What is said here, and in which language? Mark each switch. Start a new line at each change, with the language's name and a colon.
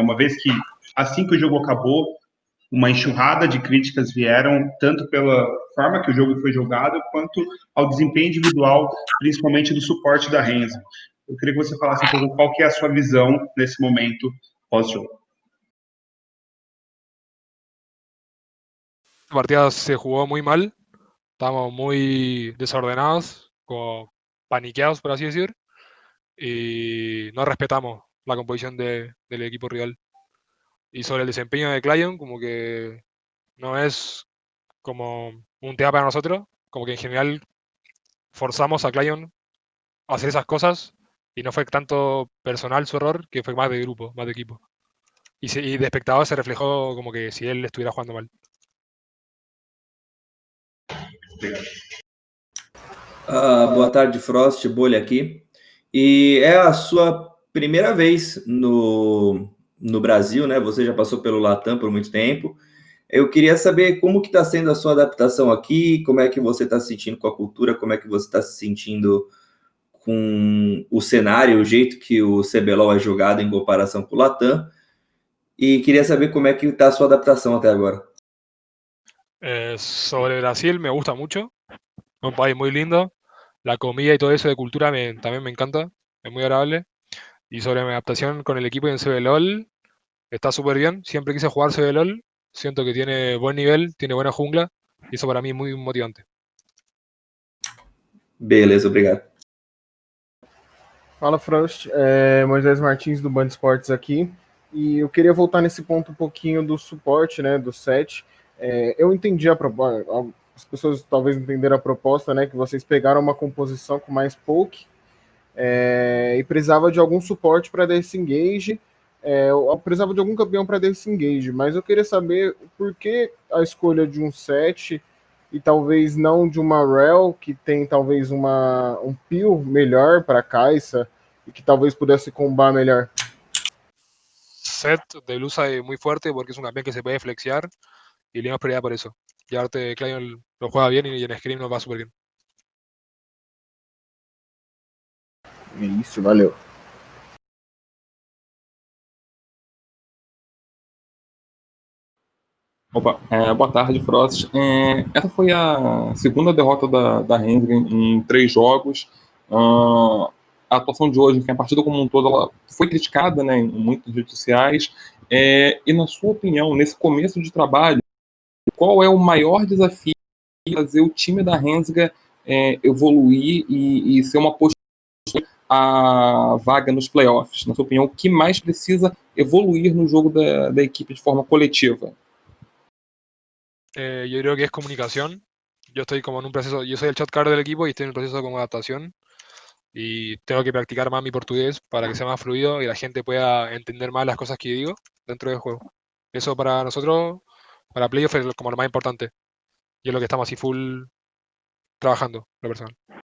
Portuguese: Uma vez que, assim que o jogo acabou, uma enxurrada de críticas vieram, tanto pela forma que o jogo foi jogado, quanto ao desempenho individual, principalmente do suporte da Renzo. Eu queria que você falasse um pouco qual que é a sua visão nesse momento pós-jogo.
Spanish: La partida se jugó muy mal, estábamos muy desordenados, como paniqueados, por así decir, y no respetamos la composición del equipo rival. Y sobre el desempeño de Client, como que no es como un tema para nosotros, como que en general forzamos a Client a hacer esas cosas y no fue tanto personal su error, que fue más de grupo, más de equipo. Y de espectador se reflejó como que si él estuviera jugando mal.
Portuguese: Boa tarde, Frost, Bolha aqui. E é a sua primeira vez no Brasil, né? Você já passou pelo Latam por muito tempo. Eu queria saber como que está sendo a sua adaptação aqui, como é que você está se sentindo com a cultura, como é que você está se sentindo com o cenário, o jeito que o CBLOL é jogado em comparação com o Latam. E queria saber como é que está a sua adaptação até agora.
Spanish: Sobre Brasil me gusta mucho, es un país muy lindo, la comida y todo eso de cultura también me encanta, es muy agradable. Y sobre mi adaptación con el equipo en CBLOL, está súper bien, siempre quise jugar CBLOL, siento que tiene buen nivel, tiene buena jungla, y eso para mí es muy motivante.
Portuguese: Beleza, obrigado. Fala, Frost. Moisés Martins do Band Esportes aqui. E eu queria voltar nesse ponto um pouquinho do suporte, né, do set. Eu entendi a proposta, as pessoas talvez entenderam a proposta, né, que vocês pegaram uma composição com mais poke e precisava de algum suporte para disengage, eu precisava de algum campeão para disengage, mas eu queria saber por que a escolha de um set e talvez não de uma Rel, que tem talvez um peel melhor para Kai'Sa e que talvez pudesse combar melhor.
Spanish: Set de Blusa es muy fuerte porque es un campeón que se puede flexear y le damos prioridad por eso. Y aparte Client lo juega bien y en Scream nos va súper bien.
Portuguese: Isso, valeu. Opa, boa tarde, Frost. Essa foi a segunda derrota da Renzo em 3 jogos. A atuação de hoje, a partida como um todo, ela foi criticada, né, em muitas redes sociais. E, na sua opinião, nesse começo de trabalho, qual é o maior desafio de fazer o time da Rensga evoluir e ser uma postura a vaga nos playoffs? Na sua opinião, o que mais precisa evoluir no jogo da equipe de forma coletiva?
Spanish: Yo creo que es comunicación. Yo estoy como en un proceso, yo soy el chatcar del equipo y estoy en un proceso como adaptación y tengo que practicar más mi portugués para que sea más fluido y la gente pueda entender más las cosas que digo dentro del juego. Eso para nosotros, para playoff, es como lo más importante y es lo que estamos así full trabajando, lo personal.